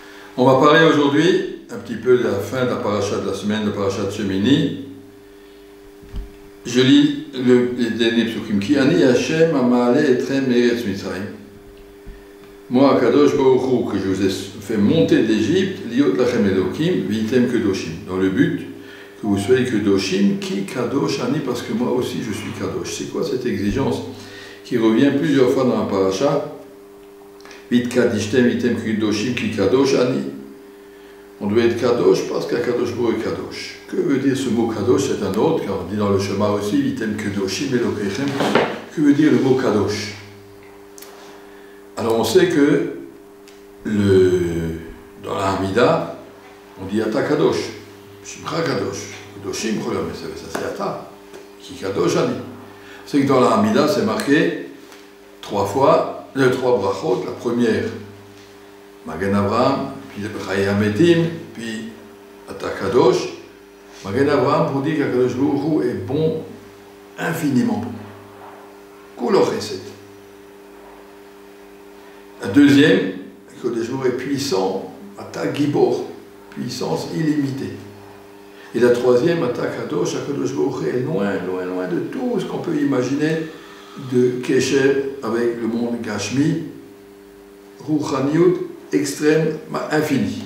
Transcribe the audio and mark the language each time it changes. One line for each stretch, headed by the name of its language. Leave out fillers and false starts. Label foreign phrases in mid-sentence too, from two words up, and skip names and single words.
French: On va parler aujourd'hui un petit peu de la fin de la paracha de la semaine, de paracha de Shemini. Je lis les derniers psukim.
Hebrew: כי אני ה' המעלה אתכם מארץ מצרים. Moi, קדוש ברוך הוא,
French: que je vous ai fait monter d'Égypte,
Hebrew: להיות לכם לאלהים, והייתם קדשים.
French: Dans le but que vous soyez kedoshim,
Hebrew: כי קדוש אני,
French: parce que moi aussi je suis kadosh. C'est quoi cette exigence qui revient plusieurs fois dans la paracha?
Hebrew: והתקדשתם והייתם קדשים, כי קדוש אני.
French: On doit être kadosh parce qu'
Hebrew: הקדוש ברוך
French: est kadosh. Que veut dire ce mot kadosh? C'est un autre, car on dit dans le Shema aussi,
Hebrew: והייתם קדשים לאלהיכם.
French: Que veut dire le mot kadosh? Alors on sait que dans la Hamida, on dit
Hebrew: אתה קדוש, שמך קדוש, קדושים כלם,
French: ça c'est Ata,
Hebrew: כי קדוש אני.
French: C'est que dans la Hamida, c'est marqué trois brachot. La première,
Hebrew: מגן אברהם, puis חיי המתים, puis אתה קדוש. מגן אברהם
French: pour dire qu'
Hebrew: הקדוש ברוך הוא
French: est bon, infiniment bon.
Hebrew: כל חסד.
French: La deuxième,
Hebrew: הקדוש ברוך הוא
French: est puissant,
Hebrew: אתה גבור,
French: puissance illimitée. Et la troisième,
Hebrew: אתה קדוש, הקדוש ברוך הוא
French: est loin, loin, loin de tout ce qu'on peut imaginer de Kesher avec le monde
Hebrew: גשמי, רוחניות,
French: extrême, infini.